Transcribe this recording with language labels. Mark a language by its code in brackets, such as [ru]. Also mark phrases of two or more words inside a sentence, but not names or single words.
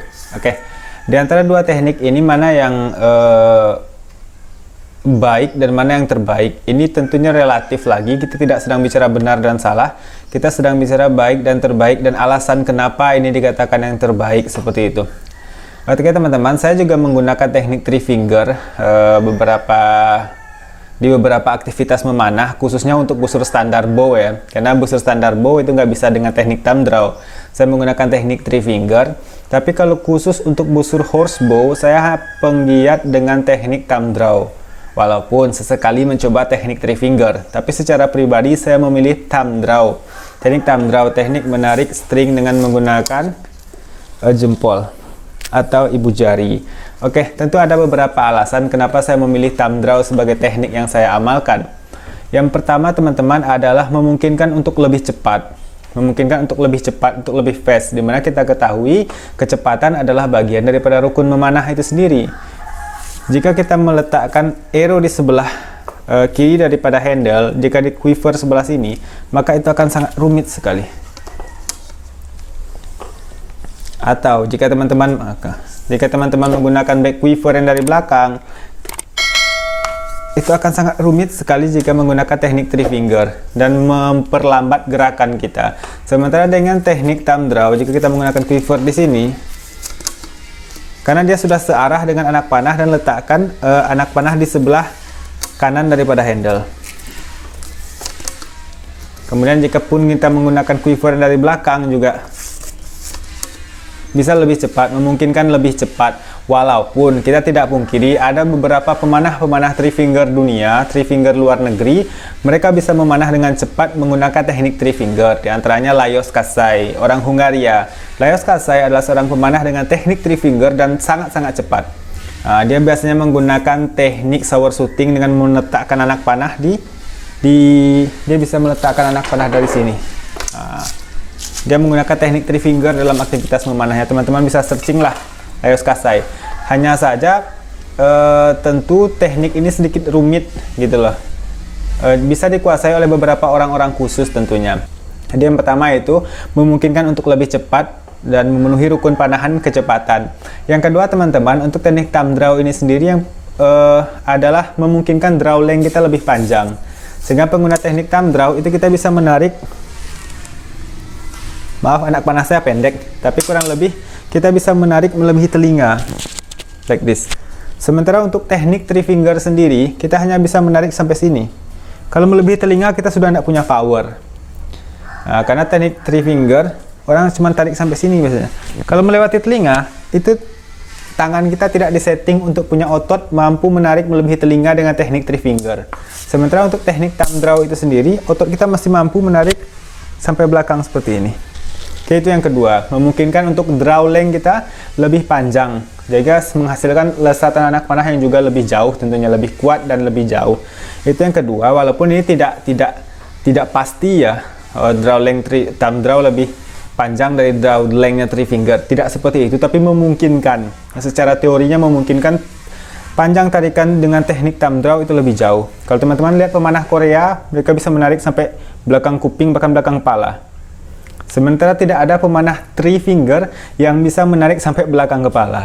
[id] Oke, di antara dua teknik ini mana yang baik dan mana yang terbaik? Ini tentunya relatif lagi, kita tidak sedang bicara benar dan salah, kita sedang bicara baik dan terbaik dan alasan kenapa ini dikatakan yang terbaik seperti itu. Oke teman-teman, saya juga menggunakan teknik [en] three finger [id] di beberapa aktivitas memanah, khususnya untuk busur [en] standar bow [id] ya, karena busur standar bow itu nggak bisa dengan teknik [en] thumb draw. [id] Saya menggunakan teknik [en] three finger, [id] tapi kalau khusus untuk busur horsebow saya penggiat dengan teknik [en] thumb draw. [id] Walaupun sesekali mencoba teknik [en] three finger, [id] tapi secara pribadi saya memilih [en] thumb draw. [id] Teknik [en] thumb draw, [id] teknik menarik string dengan menggunakan jempol atau ibu jari. Oke, tentu ada beberapa alasan kenapa saya memilih [en] thumb draw [id] sebagai teknik yang saya amalkan. Yang pertama teman-teman adalah memungkinkan untuk lebih cepat. Memungkinkan untuk lebih cepat, untuk lebih fast. Dimana kita ketahui kecepatan adalah bagian daripada rukun memanah itu sendiri. Jika kita meletakkan arrow di sebelah kiri daripada handle, jika di quiver sebelah sini, maka itu akan sangat rumit sekali. Atau jika teman-teman menggunakan [en] back quiver [id] yang dari belakang, itu akan sangat rumit sekali jika menggunakan teknik [en] three finger [id] dan memperlambat gerakan kita. Sementara dengan teknik [en] thumb draw, [id] jika kita menggunakan quiver di sini, karena dia sudah searah dengan anak panah, dan letakkan anak panah di sebelah kanan daripada handle. Kemudian jika pun kita menggunakan quiver dari belakang juga bisa lebih cepat, memungkinkan lebih cepat. Walaupun kita tidak pungkiri ada beberapa pemanah-pemanah [en] three finger [id] dunia, [en] three finger [id] luar negeri, mereka bisa memanah dengan cepat menggunakan teknik [en] three finger. [id] Di antaranya Lajos Kasai, orang Hungaria. Lajos Kasai adalah seorang pemanah dengan teknik [en] three finger [id] dan sangat-sangat cepat. Dia biasanya menggunakan teknik [en] shower shooting [id] dengan meletakkan anak panah dia bisa meletakkan anak panah dari sini. Dia menggunakan teknik [en] three finger [id] dalam aktivitas memanahnya. Teman-teman bisa searching lah Lajos Kasai. Hanya saja tentu teknik ini sedikit rumit gitu loh. Bisa dikuasai oleh beberapa orang-orang khusus tentunya. Jadi yang pertama itu memungkinkan untuk lebih cepat dan memenuhi rukun panahan kecepatan. Yang kedua teman-teman, untuk teknik [en] thumb draw [id] ini sendiri yang adalah memungkinkan [en] draw length [id] kita lebih panjang. Sehingga pengguna teknik [en] thumb draw [id] itu kita bisa menarik, maaf anak panah saya pendek, tapi kurang lebih kita bisa menarik melebihi telinga [en] like this. [id] Sementara untuk teknik [en] three finger [id] sendiri, kita hanya bisa menarik sampai sini. Kalau melebihi telinga kita sudah tidak punya power. Karena teknik [en] three finger [id] orang cuma tarik sampai sini biasanya. Kalau melewati telinga, itu tangan kita tidak disetting untuk punya otot mampu menarik melebihi telinga dengan teknik [en] three finger. [id] Sementara untuk teknik [en] thumb draw [id] itu sendiri, otot kita masih mampu menarik sampai belakang seperti ini. Oke, itu yang kedua, memungkinkan untuk [en] draw length [id] kita lebih panjang, juga menghasilkan lesatan anak panah yang juga lebih jauh, tentunya lebih kuat dan lebih jauh. Itu yang kedua, walaupun ini tidak pasti ya, [en] draw length thumb draw [id] lebih panjang dari [en] draw length-nya 3 finger, [id] tidak seperti itu, tapi memungkinkan, secara teorinya memungkinkan panjang tarikan dengan teknik [en] thumb draw [id] itu lebih jauh. Kalau teman-teman lihat pemanah Korea, mereka bisa menarik sampai belakang kuping, bahkan belakang kepala. Sementara tidak ada pemanah [en] 3 finger [id] yang bisa menarik sampai belakang kepala.